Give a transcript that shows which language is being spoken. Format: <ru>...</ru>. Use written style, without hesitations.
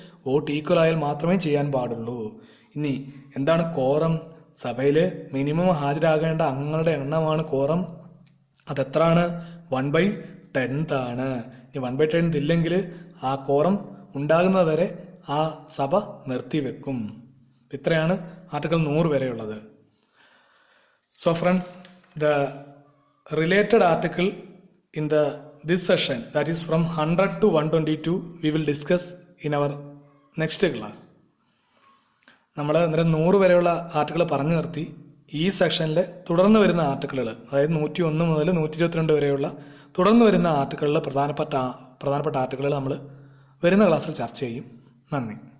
<ml>Vote equal ആയാൽ മാത്രമേ ചെയ്യാൻ പാടുള്ളൂ. ഇനി എന്താണ് കോറം? സഭയില് മിനിമം ഹാജരാകേണ്ട അംഗങ്ങളുടെ എണ്ണമാണ് കോറം. അതെത്രാണ്? 1/10 ആണ്. ഇനി 1/10 ഇല്ലെങ്കിൽ ആ കോറം ഉണ്ടാകുന്നതുവരെ ആ സഭ നിർത്തിവെക്കും. ഇത്രയാണ് article 100 വരെയുള്ളത്.</ml> <en>So friends, the related article in this session, that is from 100 to 122, we will discuss in our next class.</en> <ml>നമ്മൾ അന്നേരം 100 വരെയുള്ള ആർട്ടിക്കിൾ പറഞ്ഞു നിർത്തി. ഈ സെക്ഷനിൽ തുടർന്ന് വരുന്ന ആർട്ടിക്കിളുകൾ, അതായത് 101 മുതൽ 122 വരെയുള്ള തുടർന്ന് വരുന്ന ആർട്ടിക്കിളിൽ പ്രധാനപ്പെട്ട ആർട്ടിക്കിളുകൾ നമ്മൾ വരുന്ന ക്ലാസ്സിൽ ചർച്ച ചെയ്യും. നന്ദി.</ml>